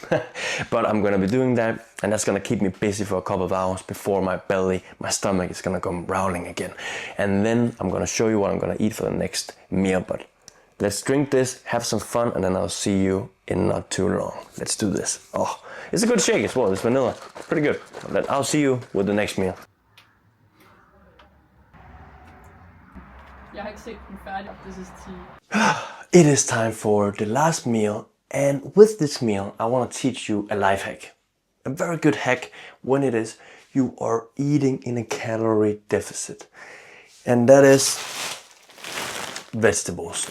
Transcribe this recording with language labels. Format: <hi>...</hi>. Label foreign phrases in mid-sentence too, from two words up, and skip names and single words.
<en>But I'm gonna be doing that, and that's gonna keep me busy for a couple of hours before my stomach is gonna come growling again. And then I'm gonna show you what I'm gonna eat for the next meal. But let's drink this, have some fun, and then I'll see you in not too long. Let's do this. Oh, it's a good shake as well. It's vanilla. Pretty good. I'll see you with the next meal.</en> <da>Jeg har ikke set den færdig.</da> <en>This is tea. It is time for the last meal, and with this meal, I want to teach you a life hack. A very good hack when it is you are eating in a calorie deficit. And that is vegetables.</en>